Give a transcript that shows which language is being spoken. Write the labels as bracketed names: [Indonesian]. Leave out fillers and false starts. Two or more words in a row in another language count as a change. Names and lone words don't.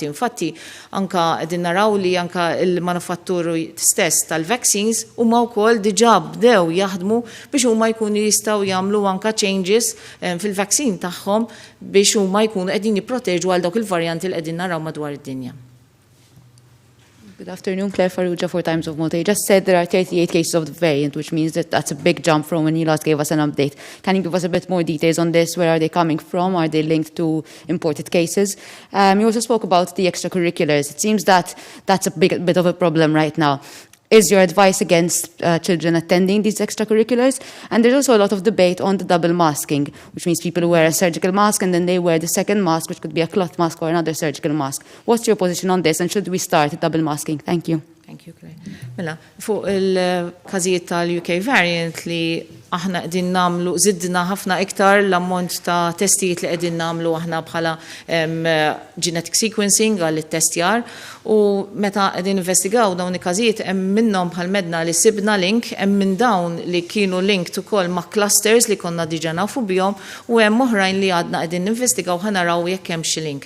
[Maltese] Infatti anka qegħdin naraw li anka il-manufatturi stess tal-vaccines huma wkoll diġà bdew jaħdmu biex huma jkunu jistgħu jagħmlu anka changes fil-vaccine tagħhom biex huma jkunu qegħdin jipproteġu għal dawk il-varjanti li qegħdin naraw madwar id-dinja. [English] Good afternoon, Claire Farrugia for Times of Malta. You just said there are 38 cases of the variant, which means that that's a big jump from when you last gave us an update. Can you give us a bit more details on this? Where are they coming from? Are they linked to imported cases? You also spoke about the extracurriculars. It seems that that's a bit of a problem right now. Is your advice against children attending these extracurriculars? And there's also a lot of debate on the double masking, which means people who wear a surgical mask and then they wear the second mask, which could be a cloth mask or another surgical mask. What's your position on this, and should we start double masking? Thank you. Thank you, Claire. [Maltese] Mela, fuq il-każijiet tal-UK variant li aħna qegħdin nagħmlu żidna ħafna iktar l-ammont ta' testijiet li qegħdin nagħmlu aħna bħala [English] genetic sequencing [Maltese] għal it-testjar u meta qegħdin investigaw dawn il-każijiet hemm minnhom bħal medna li sibna link, hemm minn dawn li kienu linked ukoll ma' clusters li konna diġà nafu bihom u hemm oħrajn li għadna qegħdin ninvestigaw ħanaraw jekk hemm xi link.